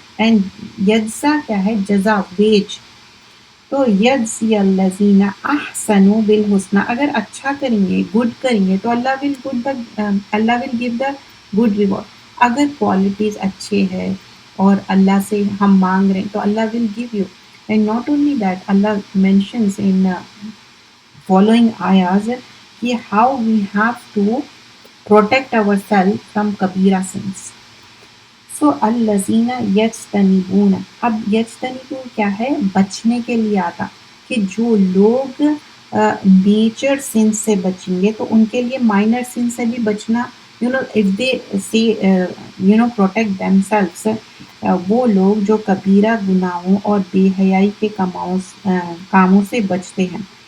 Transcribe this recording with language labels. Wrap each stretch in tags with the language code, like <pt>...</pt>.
<hi>And यज्जा क्या है, जजा वेज. तो यज्ज़ियल्लज़ीना अहसनु बिल हुस्ना, अगर अच्छा करेंगे गुड करेंगे तो</hi> <en>Allah will give the good reward.</en> <hi>अगर क्वालिटीज़ अच्छे है और अल्लाह से हम मांग रहे हैं तो</hi> <en>Allah will give you. And not only that, Allah mentions in following ayahs कि how we have to protect ourselves from kabira sins.</en> <hi>सो</hi> <ar>अल्लज़ीना यज्तनिबून,</ar> <hi>अब यज्तनिबून क्या है, बचने के लिए आता, कि जो लोग मेजर सिन से बचेंगे तो उनके लिए माइनर सिन से भी बचना,</hi> <en>if they say protect themselves,</en> <hi>वो लोग जो कबीरा गुनाहों और बेहयाई के कामों से बचते हैं.</hi>